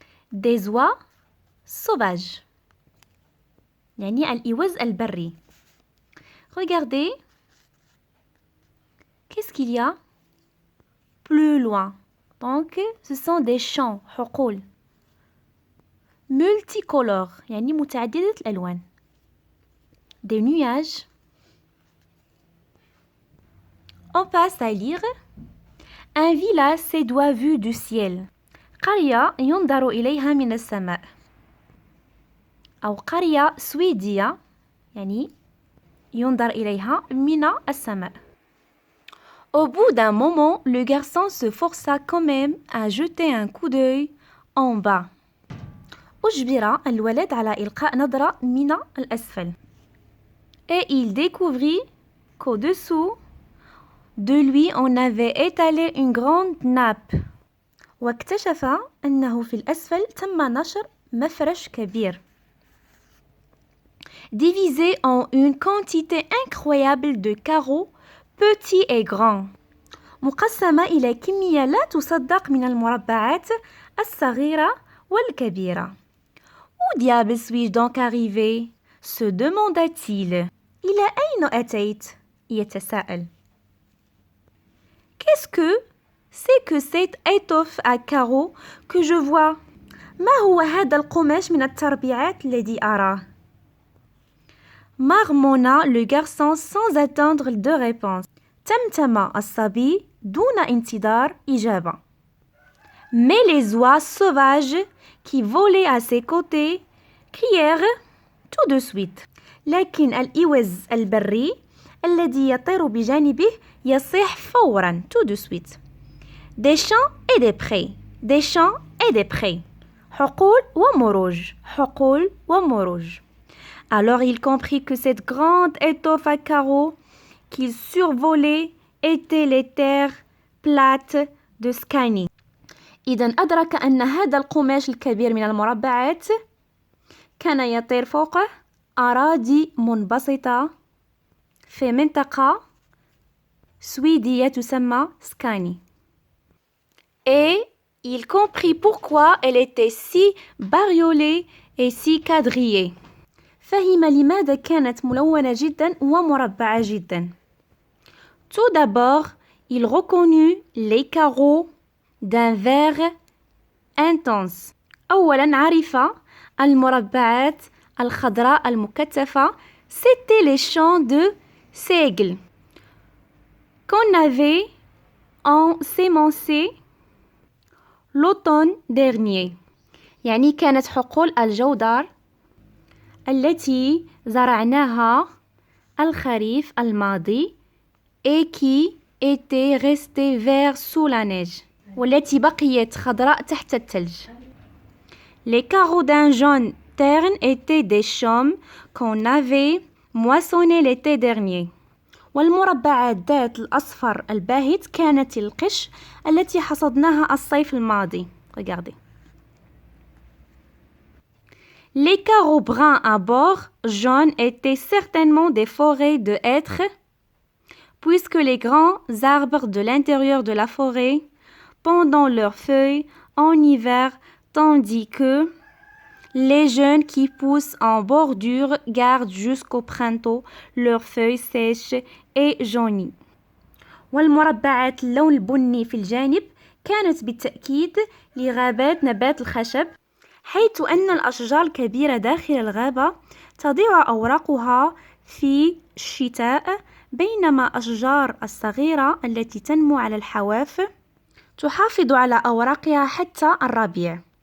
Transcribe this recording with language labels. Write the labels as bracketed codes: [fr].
[fr] Des oies sauvages. [ar] يعني الإوز البري. [fr] Regardez, qu'est-ce qu'il y a plus loin? Donc, ce sont des champs, حقول. [ar] Multicolores, يعني متعددة الألوان. [fr] Des nuages. On passe à lire. Un village sédois vu du ciel. [ar] قرية ينظر إليها من السماء. أو قرية سويدية يعني ينظر إليها من السماء. [fr] Au bout d'un moment, le garçon se força quand même à jeter un coup d'œil en bas. [ar] أجبر الولد على إلقاء نظرة من الأسفل. [fr] Et il découvrit qu'au-dessous de lui on avait étalé une grande nappe. [ar] واكتشف أنه في الأسفل تم نشر مفرش كبير. [fr] Divisé en une quantité incroyable de carreaux petits et grands. [ar] مقسمة إلى كمية لا تصدق من المربعات الصغيرة والكبيرة. [fr] Où diable suis-je donc arrivé? Se demanda-t-il. [ar] إلى أين أتيت? يتساءل. [fr] Qu'est-ce que c'est que cette étoffe à carreaux que je vois? [ar] ما هو هذا القماش من التربيعات الذي أراه? [fr] marmonna le garçon sans attendre de réponse. [ar] تمتم الصبي دون انتظار إجابة. [fr] Mais les oies sauvages qui volaient à ses côtés crièrent tout de suite. [ar] لكن الإوز البري الذي يطير بجانبه يصيح فورا [fr] tout de suite. Des champs et des prés, des champs et des prés. [ar] حقول ومروج, حقول ومروج. [fr] Alors il comprit que cette grande étoffe à carreaux qu'il survolait était les terres plates de Scanie. [ar] إذن أدرك أن هذا القماش الكبير من المربعات كان يطير فوقه أراضي منبسطة في منطقة سويدية تسمى سكاني. [fr] Et il comprit pourquoi elle était si bariolée et si quadrillée. [ar] فهم لماذا كانت ملونة جدا ومربعة جدا. [fr] Tout d'abord, il reconnut les carreaux d'un vert intense. [ar] أولا عرف المربعات الخضراء المكثفة. [fr] C'était les champs de seigle qu'on avait ensemencés l'automne dernier. [ar] يعني كانت حقول الجودر التي زرعناها الخريف الماضي [fr] et qui était restée vert sous la neige. [ar] والتي بقيت خضراء تحت الثلج. [fr] Les carreaux d'un jaune terne étaient des chaumes qu'on avait moissonnés l'été dernier. [ar] والمربعات ذات الأصفر الباهت كانت القش التي حصدناها الصيف الماضي. [fr] Regardez. Les carreaux bruns à bord jaunes étaient certainement des forêts de hêtres, puisque les grands arbres de l'intérieur de la forêt pendant leurs feuilles en hiver, tandis que les jeunes qui poussent en bordure gardent jusqu'au printemps leurs feuilles sèches et jaunies. [ar] والمربعات اللون البني في الجانب كانت بالتأكيد لغابات نبات الخشب، حيث أن الأشجار الكبيرة داخل الغابة تضيع أوراقها في الشتاء، بينما الأشجار الصغيرة التي تنمو على الحواف تحافظ على أوراقها حتى الربيع.